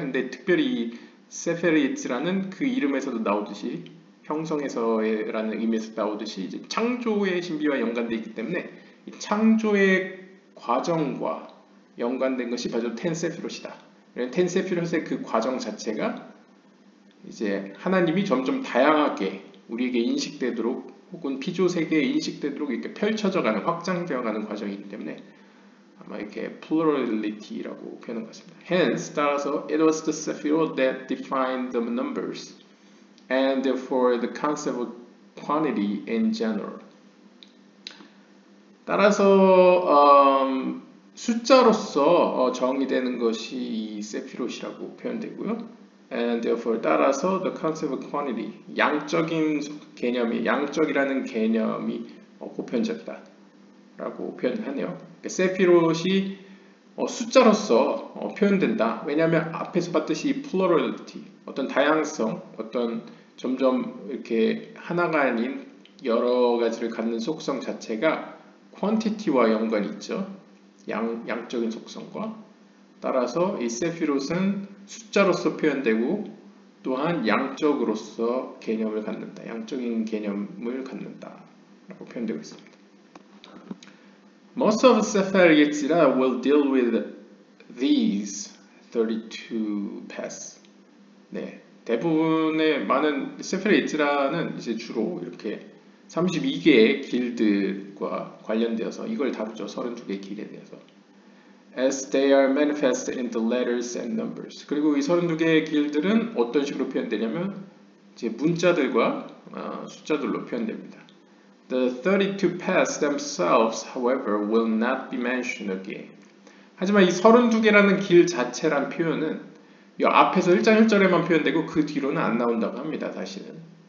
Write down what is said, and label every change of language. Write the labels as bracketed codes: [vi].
[ko] 근데 특별히 이 세페리트라는 그 이름에서도 나오듯이 형성에서라는 의미에서 나오듯이 이제 창조의 신비와 연관되어 있기 때문에 이 창조의 과정과 연관된 것이 바로 텐세피롯이다. 텐세피롯의 그 과정 자체가 이제 하나님이 점점 다양하게 우리에게 인식되도록 혹은 피조 세계에 인식되도록 이렇게 펼쳐져가는 확장되어가는 과정이기 때문에 아마 이렇게 plurality라고 표현한 것 같습니다. [en] Hence, [ko] 따라서 [en] it was the sephirot that defined the numbers and therefore the concept of quantity in general. [ko] 따라서 숫자로서 정의되는 것이 이 세피롯이라고 표현되고요. [en] And therefore [ko] 따라서 [en] the concept of quantity, [ko] 양적인 개념이, 양적이라는 개념이 보편적이다라고 표현하네요. 그러니까 세피롯이 숫자로서 표현된다. 왜냐하면 앞에서 봤듯이 plurality, 어떤 다양성, 어떤 점점 이렇게 하나가 아닌 여러 가지를 갖는 속성 자체가 quantity와 연관이 있죠. 양적인 속성과. 따라서 이 세피롯은 숫자로서 표현되고 또한 양적으로서 개념을 갖는다. 양적인 개념을 갖는다. 라고 표현되고 있습니다. [en] Most of Sefer Yetzirah will deal with these 32 paths. [ko] 네, 대부분의 많은 세fer 예지라는 이제 주로 이렇게 32개의 길들과 관련되어서 이걸 다루죠. 32개의 길에 대해서. [en] As they are manifest in the letters and numbers. [ko] 그리고 이 32개의 길들은 어떤 식으로 표현되냐면 이제 문자들과 숫자들로 표현됩니다. [en] The 32 paths themselves, however, will not be mentioned again. [ko] 하지만 이 32개라는 길 자체란 표현은 이 앞에서 1장 1절에만 표현되고 그 뒤로는 안 나온다고 합니다. 다시는.